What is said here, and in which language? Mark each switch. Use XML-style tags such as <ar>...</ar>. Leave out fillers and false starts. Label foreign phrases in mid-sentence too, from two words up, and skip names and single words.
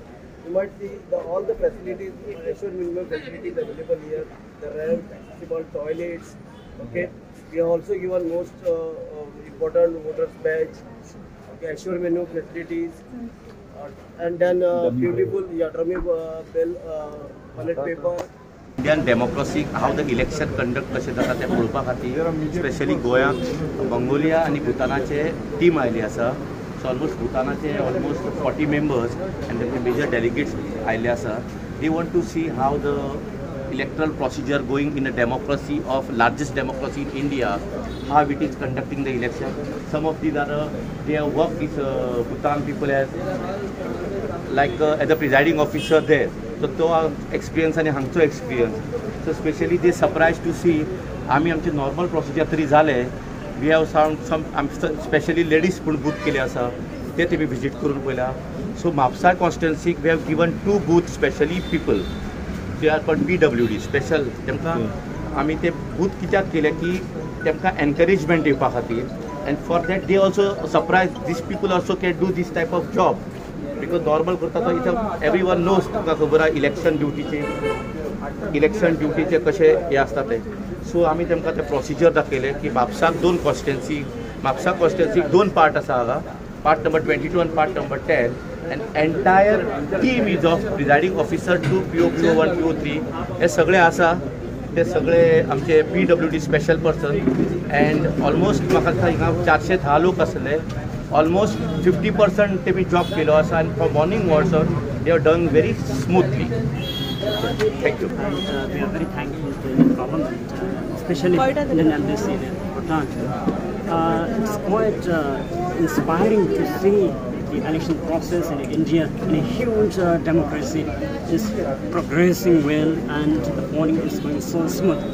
<en>You might see all the facilities, assured minimum facilities available here, the ramp, accessible toilets. Okay, we have also given most important voters badge, okay, assured minimum facilities, and then beautiful dummy bell ballot paper. Indian democracy, how the election conduct</en> <kok>कशें जाता तें पळोवपा खातीर स्पेशली गोंयांत मंगोलिया आनी भुतानाचे टीम आयिल्ली आसा.</kok> <en>so almost भुतानाचे ऑलमोस्ट 40 members and the major delegates</en> <kok>आयिल्ले आसा.</kok> <en>They want to see how the electoral procedure going in a democracy of largest democracy in India, how it is conducting the election. Some of these are they have worked with Bhutan people as the presiding officer there. So to experience and hangcho experience. So especially they surprised to see</en> <kok>आमी आमचे</kok> <en>normal procedure</en> <kok>तरी जाले.</kok> <en>We have found some especially ladies</en> <kok>पूण booth केले आसा ते तेमी visit करून पळयला.</kok> <en>So Mapsa constituency we have given 2 booths specially people. They are called PWD special.</en> <kok>तेमकां आमी ते booth कित्याक केले की तेमकां encouragement दिवपा खातीर,</kok> <en>and for that they also surprised these people also can do this type of job. Because normal</en> <kok>करता तो इथं</kok> <en>everyone knows</en> <kok>तुका खबर आहा इलेक्शन ड्युटीचे कशे हे आसता ते. सो आमी तेमकां ते प्रोसिजर दाखयले की म्हापसाक 2 कॉन्स्टिट्युएन्सी, म्हापसा कॉन्स्टिट्युएन्सीक 2 पार्ट आसा हांगा,</kok> <en>part number</en> <kok>22</kok> <en>and part number 10, and entire team is of presiding officer to PO1, PO3</en> <kok>हे सगळे आसा. ते सगळे आमचे</kok> <en>PWD special person, and almost</en> <kok>म्हाका दिसता हिंगा 410 लोक आसले. Almost 50% तेमी जॉब केलो आसा,</kok> <en>and from morning onwards they have done very smoothly. Thank you. And we are very thankful to the government, especially Indian Embassy in Bhutan. It's quite inspiring to see the election process in India, in a huge democracy, is progressing well, and the polling is going so smooth.</en>